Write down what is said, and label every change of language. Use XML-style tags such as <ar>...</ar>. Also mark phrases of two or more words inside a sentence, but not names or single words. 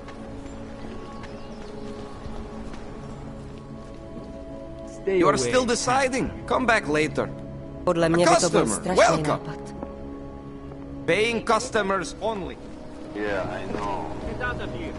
<en>You are still deciding. Come back later.</en> <cs>Podle mě by to byl strašný nápad.</cs> <en>Paying customers only. Yeah, I know. Get out of here.</en>